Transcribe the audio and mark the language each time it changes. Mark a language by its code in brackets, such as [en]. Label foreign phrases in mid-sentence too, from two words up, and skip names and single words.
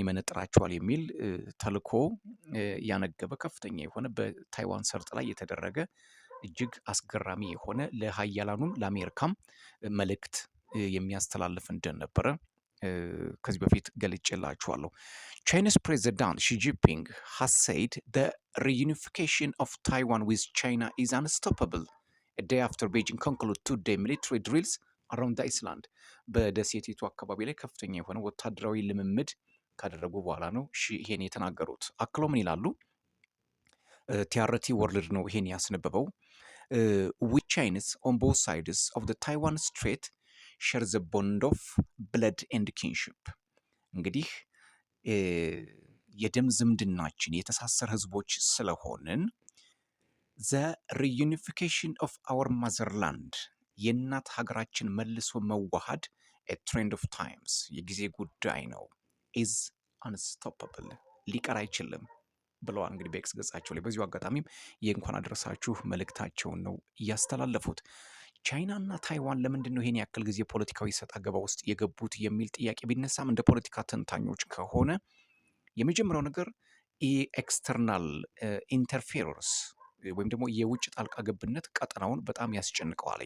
[am] ይመነጥራቸዋል የሚል ተልዕኮ ያነገበ ከፍተኛ የሆነ በታይዋን ሰርጥ ላይ የተደረገ እጅግ አስገራሚ የሆነ ለሀያላኑም ለአሜሪካም መልእክት የሚያስተላልፍ እንደነበረ ከዚህ በፊት ገልጬላችኋለሁ። ቻይናስ ፕሬዚዳንት ሺጂፒንግ [en] has said the reunification of Taiwan with China is unstoppable a day after Beijing concluded 2-day military drills around the island. [am] በደሴቲቱ አካባቢ ላይ ከፍተኛ የሆነ ወታደራዊ ልምምድ ካደረጉ በኋላ ነው ይሄን የተናገሩት። አክሎ ምን ይላሉ? ቲአርቲ ወርልድ ነው ይሄን ያስነበበው። [en] with Chinese on both sides of the Taiwan Strait share the bond of blood and kinship. [am] እንግዲህ የደም ዝምድናችን የተሳሰረ ህዝቦች ስለሆንን [en] the reunification of our motherland [am] የእናት ሀገራችን መልሶ መዋሃድ [en] a trend of times [am] የጊዜ ጉዳይ ነው [en] is unstoppable [am] ሊቀር አይችልም ብለዋል። እንግዲህ በኤክስ ገጻቸው ላይ በዚሁ አጋጣሚም የእንኳን አደረሳችሁ መልእክታቸውን ነው እያስተላለፉት። ቻይና እና ታይዋን ለምንድን ነው ይሄን ያክል ጊዜ ፖለቲካዊ ሰጣ ገባ ውስጥ የገቡት የሚል ጥያቄ ቢነሳም እንደ ፖለቲካ ተንታኞች ከሆነ የመጀመሪያው ነገር [en] external interference [am] ወይም ደግሞ የውጭ ጣልቃ ገብነት ቀጠናውን በጣም ያስጨንቀዋለኝ።